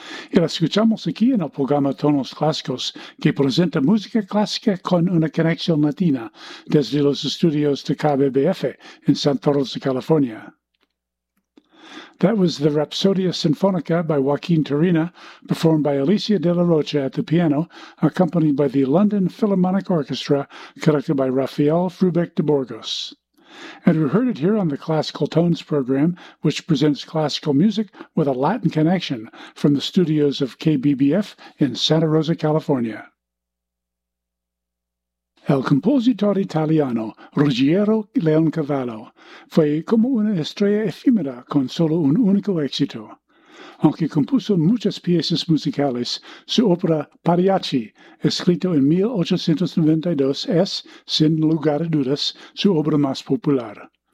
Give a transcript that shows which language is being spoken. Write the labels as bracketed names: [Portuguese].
[Spanish] Y la escuchamos aquí en el programa Tonos Clásicos, que presenta música clásica con una conexión latina, desde los estudios de KBBF en Santa Rosa, California. [English] That was the Rapsodia Sinfonica by Joaquín Turina, performed by Alicia de la Rocha at the piano, accompanied by the London Philharmonic Orchestra, conducted by Rafael Flubeck de Burgos. And we heard it here on the Classical Tones program, which presents classical music with a Latin connection from the studios of KBBF in Santa Rosa, California. [Spanish] El compositor italiano Ruggiero Leoncavallo fue como una estrella efímera con solo un único éxito. Aunque compuso muchas piezas musicales, su ópera Pariachi, escrito en 1892, es, sin lugar a dudas, su obra más popular.